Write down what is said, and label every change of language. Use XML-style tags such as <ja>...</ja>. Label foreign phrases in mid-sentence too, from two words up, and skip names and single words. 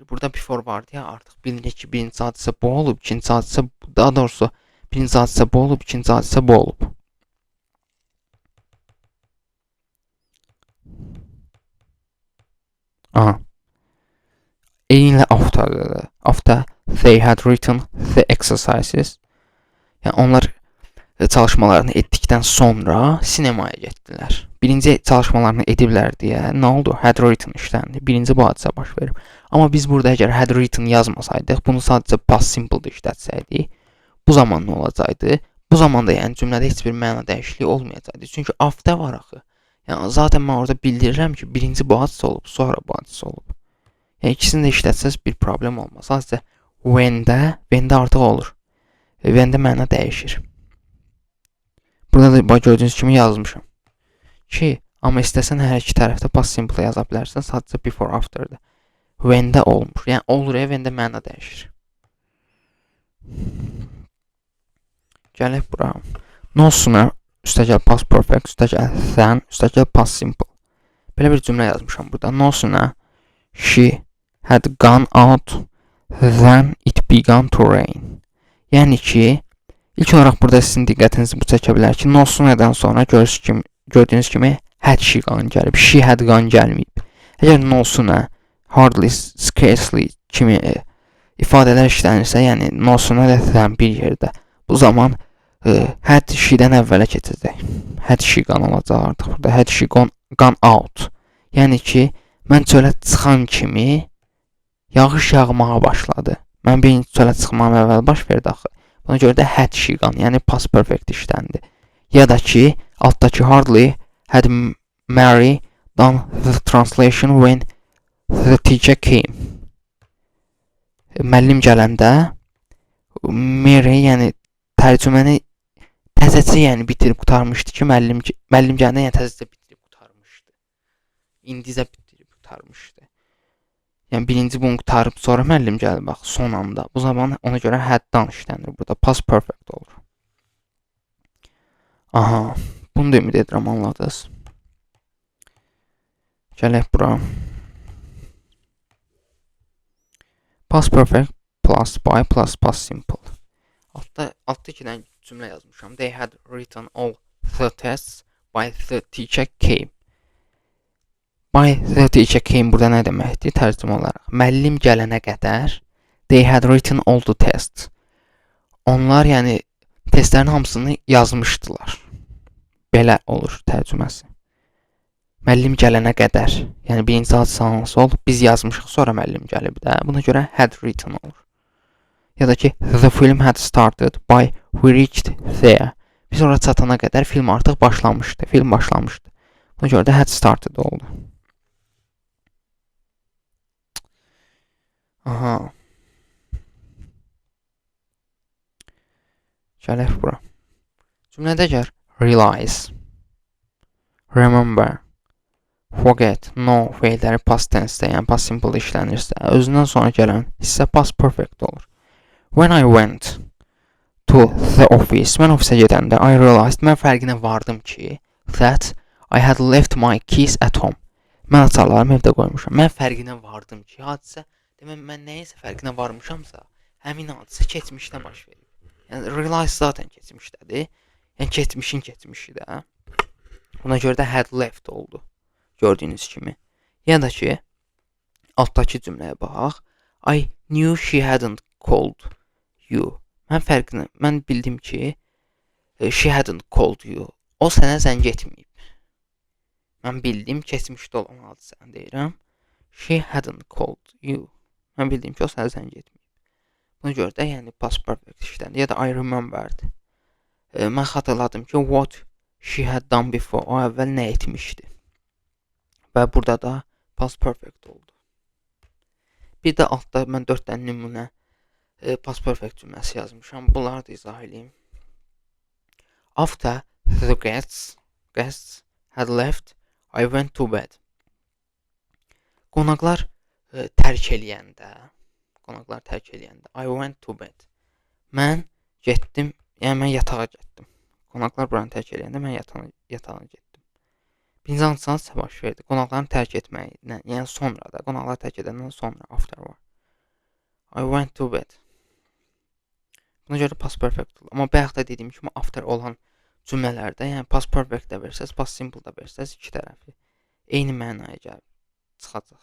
<az>Burada before vardı ya, artıq bilinir ki, birinci hadisə bu olub, ikinci hadisə, daha doğrusu, birinci hadisə bu olub, ikinci hadisə bu olub. Aha. Eynilə after'dır.</az> <en>After they had written the exercises.</en> <az>Yəni, onlar çalışmalarını etdikdən sonra sinemaya getdilər. Birinci çalışmalarını ediblər deyə nə oldu?</az> <en>Had written işləndi.</en> <az>Birinci bu hadisə baş verib. Amma biz burada əgər</az> <en>had written</en> <az>yazmasaydıq, bunu sadəcə</az> <en>past simple-</en> <az>da işlətsəydik, bu zaman nə olacaqdı? Bu zamanda yəni cümlədə heç bir məna dəyişikliyi olmayacaqdı. Çünki after var axı. Yəni, zaten mən orada bildirirəm ki, birinci bu hadisə olub, sonra bu hadisə olub. Yəni, ikisini də işlətsəz bir problem olmaz. Sadəcə when-də artıq olur. When-də məna dəyişir. Burada da gördüyünüz kimi yazmışam ki, amma istəsən hər iki tərəfdə</az> <en>past simple</en> <az>yaza bilərsən, sadəcə before, after-da. When-də olmuş. Yəni, olur ya, when-də məna dəyişir. Gələk bura.</az> <en>No-sooner, üstəgəl past perfect, üstəgəl than, üstəgəl past simple.</en> <az>Belə bir cümlə yazmışam burada.</az> <en>No-sooner she had gone out than it began to rain.</en> <az>Yəni ki, ilk olaraq burada sizin diqqətinizi bu çəkə bilər ki, no-sooner'dan sonra gördüyünüz kimi</az> <en>had she gone</en> <az>gəlib,</az> <en>she had gone</en> <az>gəlməyib. Əgər no-sooner, hardly, scarcely kimi ifadələr işlənirsə, yəni</az> <en>no-sooner than</en> <az>bir yerdə, bu zaman</az> <en>had she-</en> <az>dən əvvələ keçəcək.</az> <en>Had she gone</en> <az>olacaq artıq burada.</az> <en>Had she gone out.</en> <az>Yəni ki, mən çölə çıxan kimi yağış yağmağa başladı. Mən birinci çölə çıxmam əvvəl baş verdi axı. Buna görə də</az> <en>had she gone,</en> <az>yəni past perfect işləndi. Ya da ki, altdakı</az> <en>hardly had Mary done the translation when the teacher came.</en> <az>Müəllim gələndə Mary, yəni tərcüməni təzəcə bitirib qurtarmışdı ki, müəllim gələndə təzəcə bitirib qurtarmışdı. İndicə bitirib qurtarmışdı. Yəni birinci bunu qurtarıb sonra müəllim gəldi bax son anda. Bu zaman ona görə had-dan işlənir. Burada</az> <en>past perfect</en> <az>olur. Aha, bunu da ümid edirəm anladınız. Gələk bura.</az> <en>Past perfect plus by plus past simple.</en> <az>Altta 2 dənə cümlə yazmışam.</az> <en>They had written all the tests by the teacher came. By the teacher came</en> <az>burada nə deməkdir? Tərcümə olaraq. Müəllim gələnə qədər</az> <en>they had written all the tests.</en> <az>Onlar yəni testlərin hamısını yazmışdılar. Belə olur tərcüməsi. Müəllim gələnə qədər. Yəni birinci hadisəsi hansı olub? Biz yazmışıq, sonra müəllim gəlib də. Buna görə</az> <en>had written</en> <az>olur. Ya da ki</az> <en>the film had started by we reached there.</en> <az>Biz ora çatana qədər film artıq başlamışdı. Film başlamışdı. Buna görə də</az> <en>had started</en> <az>oldu. Aha. Gələk bura. Cümlədə gəl</az> <en>realize, remember, forget, know</en> <az>feilləri</az> <en>past tense-</en> <az>də, yəni</az> <en>past simple</en> <az>işlənirsə, özündən sonra gələn hissə</az> <en>past perfect</en> <az>olur.</az> <en>When I went to the office,</en> <az>mən ofisə gedəndə</az> <en>I realized,</en> <az>mən fərqinə vardım ki,</az> <en>that I had left my keys at home.</en> <az>Mən açarlarımı evdə qoymuşam. Mən fərqinə vardım ki, hadisə, demək mən nəyəsə fərqinə varmışamsa, həmin hadisə keçmişdə baş verir. Yəni realize zaten keçmişdədir. Yəni keçmişin keçmişi də. Buna görə də</az> <en>had left</en> <az>oldu. Gördüyünüz kimi. Ya da ki altdakı cümləyə baxaq.</az> <en>I knew she hadn't called you.</en> <az>Mən bildim ki</az> <en>she hadn't called you.</en> <az>O sənə zəng etməyib. Mən bildim keçmişdə olan hadisəni deyirəm.</az> <en>She hadn't called you.</en> <az>Mən bildim ki o sənə zəng etməyib. Buna görə də yəni</az> <en>past perfect</en> <az>işləndi.</az> <en>Ya da I remembered.</en> <az>Mən xatırladım ki</az> <en>what she had done before.</en> <az>O əvvəl nə etmişdi. Və burada da</az> <en>past perfect</en> <az>oldu. Bir də altda mən 4 dənə nümunə</az> <en>past perfect</en> <az>cümləsi yazmışam. Bunları da izah edeyim.</az> <en>After the guests had left, I went to bed.</en> <az>Qonaqlar tərk eləyəndə</az> <en>I went to bed.</en> <az>Mən getdim, yəni mən yatağa getdim. Qonaqlar buranı tərk eləyəndə mən yatağa getdim. Birinci hadisəsi baş verdi. Qonaqların tərk etməyindən, yəni sonra da, qonaqlar tərk edəndən sonra after var.</az> <en>I went to bed.</en> <az>Buna görə</az> <en>past perfect</en> <az>olur. Amma bayaq da dediyim kimi after olan cümlələrdə, yəni</az> <en>past perfect</en> <az>də versəz,</az> <en>past simple</en> <az>da versəz, iki tərəfi eyni mənaya gəlib çıxacaq.</az>